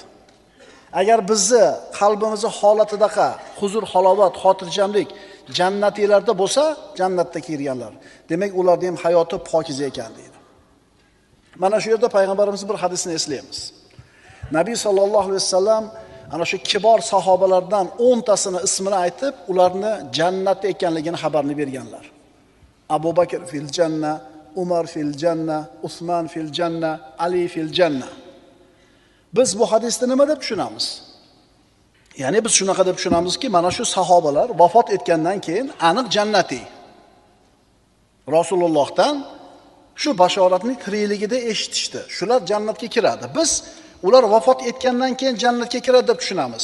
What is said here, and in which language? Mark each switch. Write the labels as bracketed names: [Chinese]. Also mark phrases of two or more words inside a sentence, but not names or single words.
[Uzbek] Agar bizni qalbimizni holatidaqa huzur, halovat, xotirjamlik jannatiylarda bo'lsa, jannatga kirganlar, demak ularning ham hayoti pokiza ekan deydi. Mana shu yerda payg'ambarimiz bir hadisni eslaymiz. Nabiy [Arabic] صلى الله عليه وسلم [Uzbek] ana shu kibor sahobalardan 10 tasini ismini aytib, ularni jannatda ekanligini xabarini berganlar. [Arabic] أبو بكر في الجنة، عمر في الجنة، عثمان في الجنة، علي في الجنة. [Uzbek] Biz bu hadisni nima deb tushunamiz? Ya'ni biz shunaqa deb tushunamizki, mana shu sahobalar vafot etgandan keyin aniq jannatiy. Rasulullohdan shu bashoratni tirikligida eshitishdi. Shular jannatga kiradi. Biz ular vafot etgandan keyin jannatga kiradi deb tushunamiz.